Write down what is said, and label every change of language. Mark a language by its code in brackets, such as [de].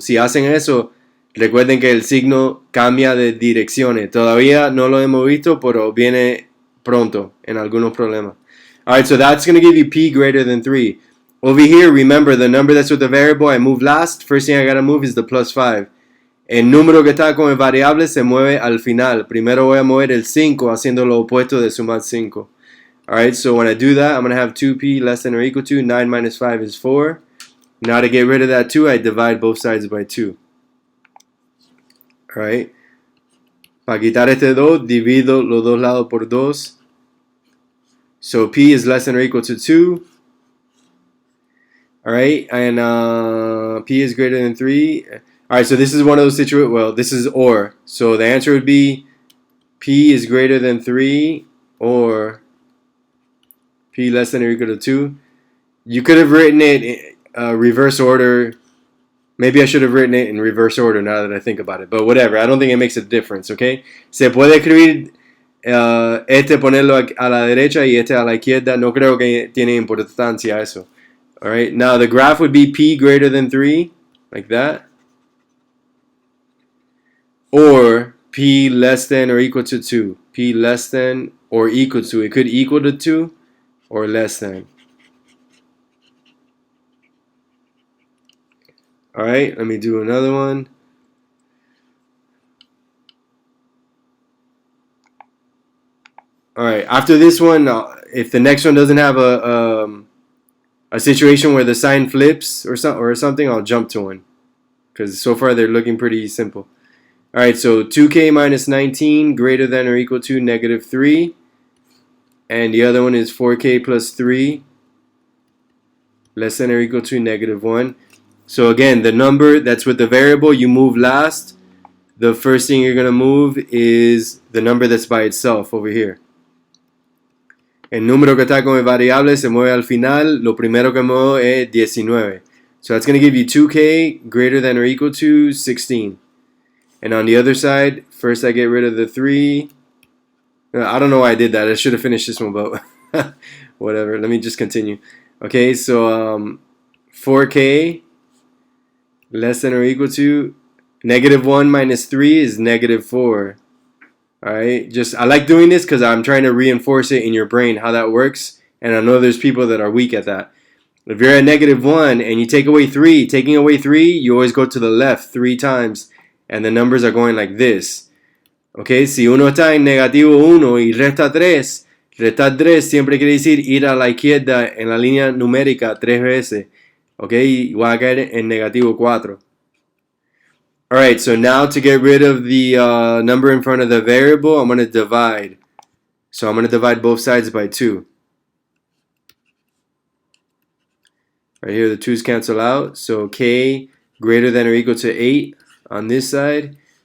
[es] Si hacen eso, recuerden que el signo cambia de direcciones. Todavía no lo hemos visto, pero viene pronto en algunos problemas. [en] Alright, so that's going to give you p greater than 3. Over here, remember, the number that's with the variable, I move last. First thing I got to move is the plus 5. [es] El número que está con el variable se mueve al final. Primero voy a mover el 5 haciendo lo opuesto de sumar 5. [en] Alright, so when I do that, I'm going to have 2p less than or equal to 9 minus 5 is 4. Now to get rid of that 2, I divide both sides by 2. Alright. [es] Para quitar este 2, divido los dos lados por 2. [en] So p is less than or equal to 2. Alright, and p is greater than 3. Alright, so this is one of those situations, well, this is or. So the answer would be P is greater than 3 or P less than or equal to 2. You could have written it in reverse order. Maybe I should have written it in reverse order now that I think about it. But whatever, I don't think it makes a difference, okay? [es] Se puede escribir este ponerlo a la derecha y este a la izquierda. No creo que tiene importancia eso. [en] Alright, now the graph would be P greater than 3, like that. Or P less than or equal to 2. P less than or equal to. It could equal to 2 or less than. Alright, let me do another one. Alright, after this one, if the next one doesn't have a situation where the sign flips or something, I'll jump to one. Because so far they're looking pretty simple. Alright, so 2k minus 19 greater than or equal to negative 3. And the other one is 4k plus 3 less than or equal to negative 1. So again, the number that's with the variable you move last. The first thing you're going to move is the number that's by itself over here. [es] El número que está con el variable se mueve al final. Lo primero que muevo es 19. [en] So that's going to give you 2k greater than or equal to 16. And on the other side, first I get rid of the 3. I don't know why I did that. I should have finished this one, but whatever. Let me just continue. Okay, so 4k less than or equal to negative 1 minus 3 is negative 4. Alright, I like doing this because I'm trying to reinforce it in your brain how that works. And I know there's people that are weak at that. If you're at negative 1 and you take away 3, taking away 3, you always go to the left 3 times. And the numbers are going like this. [es] Okay, si uno está en negativo 1 y resta 3, restar 3 siempre quiere decir ir a la izquierda en la línea numérica 3 veces. Okay, y va a caer en negativo 4. [en] Alright, so now to get rid of the number in front of the variable, I'm going to divide. So I'm going to divide both sides by 2. Right here, the 2's cancel out. So k greater than or equal to 8 on this side.